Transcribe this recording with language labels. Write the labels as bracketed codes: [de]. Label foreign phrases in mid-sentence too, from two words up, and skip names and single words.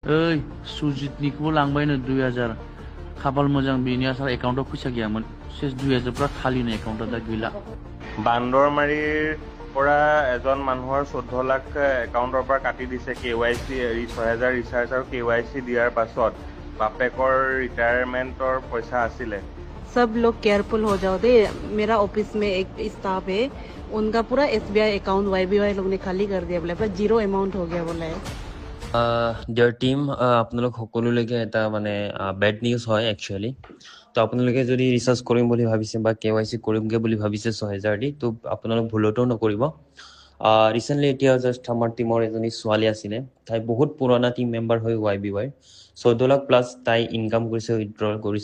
[brx] ओइ सुजितनिखौबो लांबायनो 2000 खाफाल मोजां बेनि आसार एकाउन्टाव फैसा गैयामोन सेस 2000 पुरा खालिनो एकाउन्टाव दा गैला [as] বান্দৰমাৰীৰ পৰা এজন মানুহৰ 14 লাখ একাউণ্টৰ পৰা কাটি দিছে KYC 6000 ৰিচাৰ্জ আৰু KYC দিয়াৰ পাছত বাপেকৰ ৰিটায়াৰমেণ্টৰ পইচা আছিলে। [hi] सब लोग केयरफुल हो जाओ दे। मेरा ऑफिस में एक स्टाफ है, उनका पूरा SBI अकाउंट YBY लोग ने खाली कर दिया, बोले पूरा [en] zero amount [hi] हो गया बोला है। [as] ডিয়াৰ টিম আপোনালোক সকলোলৈকে এটা মানে [en] bad news [as] হয় একচুৱেলি। তো আপোনালোকে যদি ৰিচাৰ্জ কৰিম বুলি ভাবিছে বা KYC কৰিমগৈ বুলি ভাবিছে 6000 দি, তো আপোনালোক ভুলতো নকৰিব। ৰিচেণ্টলি এতিয়া জাষ্ট আমাৰ টিমৰ এজনী ছোৱালী আছিলে, তাই বহুত পুৰণা [en] team member [as] হয় YBY, 14 লাখ প্লাছ তাই ইনকাম কৰিছে, উইথড্ৰল কৰিছে।